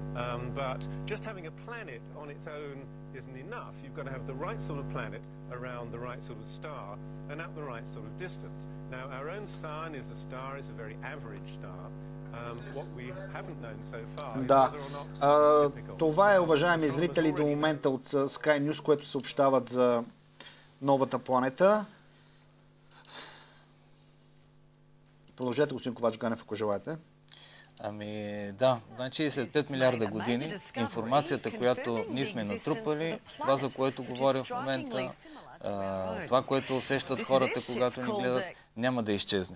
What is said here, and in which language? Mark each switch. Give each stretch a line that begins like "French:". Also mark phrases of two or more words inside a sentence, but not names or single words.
English: But just having a planet on its own isn't enough. You've got to have the right sort of planet around the right sort of star and at the right sort of distance. Now, our own sun is a star, it's a very average star. What we haven't known so far is whether or not typical.
Bulgarian: Това е, уважаеми зрители, до момента от Sky News, което съобщават за новата планета. Продължете, господин Ковач Ганев, ако желаете. Ами да, значи след 5 милиарда години информацията, която ние сме натрупали, това, за което говоря в момента, това, което усещат хората, когато ни гледат, няма да изчезне.